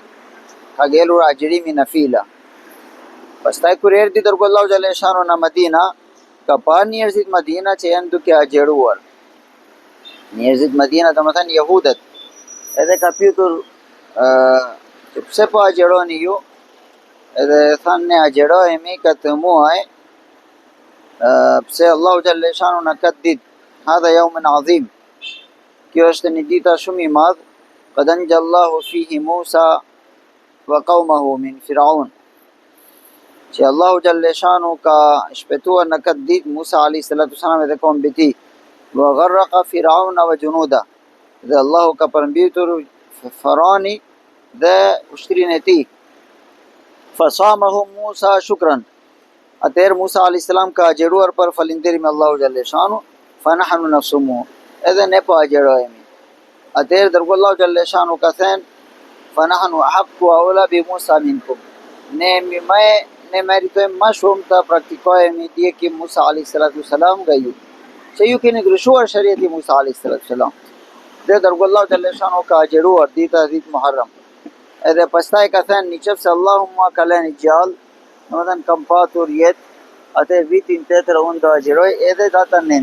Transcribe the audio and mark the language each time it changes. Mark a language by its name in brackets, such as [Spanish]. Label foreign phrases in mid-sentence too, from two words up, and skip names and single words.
[Albanian] Ka ngelur agjerimi në fila. Pastaj kur erdhi dërgu Allahu [Arabic] جل شأنه [Albanian] në Madina, ka pa njerëzit Madina që janë duke agjeruar. Njerëzit Madina, domethënë jehudet. Edhe ka pyetur që pse po agjeroni ju? Edhe thanë ne agjerojemi këtë muaj pse Allahu [Arabic] جل شأنه [Albanian] në këtë ditë. [Arabic] هذا يوم عظيم. [Albanian] Kjo është një ditë shumë i madh. [Arabic] قد أنجى الله فيه موسى وقومه من فرعون. [Albanian] Që Allahu [Arabic] جل شأنه [Albanian] ka shpëtuar në këtë ditë Musa [Arabic] عليه الصلاة والسلام [Albanian] dhe qaumin e tij. [Arabic] وأغرق فرعون وجنوده. [Albanian] Dhe Allahu ka përmbytur Farani dhe ushtrinë e tij. [Arabic] فصامه موسى شكرا. [Albanian] Atëherë Musa [Arabic] عليه السلام [Albanian] ka agjeruar për falënderim Allahu [Arabic] جل شأنه, فنحن نصوم. [Albanian] Edhe ne po agjerojemi. Atëherë dërgu Allahu [Arabic] جل شأنه [Albanian] ka thënë [Arabic] فنحن أحق أولى بموسى منكم. [Albanian] Ne meritojmë më shumë të praktikojmë ndjekim Musa [Arabic] عليه الصلاة والسلام [Albanian] nga ju. Se ju keni ndryshuar shariatin Musa [Arabic] عليه الصلاة والسلام. [Albanian] Dhe dërgu Allahu [Arabic] جل شأنه [Albanian] ka agjeruar dita 10 Muharram. Edhe pastaj ka thënë nëse Allahu mua ka lënë gjallë, domethënë kam patur jetë, atë vitin tjetër unë do agjeroj edhe datën 9.